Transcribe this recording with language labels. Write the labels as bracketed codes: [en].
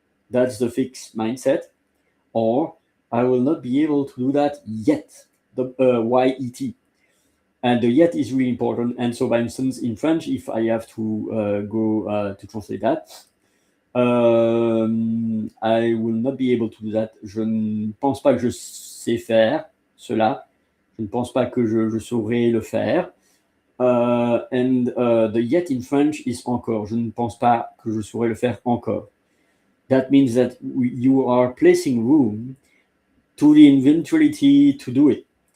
[en] That's the fixed mindset. Or I will not be able to do that yet. The YET. And the yet is really important. And so, for instance, in French, if I have to go to translate that, I will not be able to do that. [fr] Je ne pense pas que je sais faire cela. Je ne pense pas que je saurais le faire. [en] And the yet in French is encore. [fr] Je ne pense pas que je saurais le faire encore. [en] That means that you are placing room to the eventuality to do it.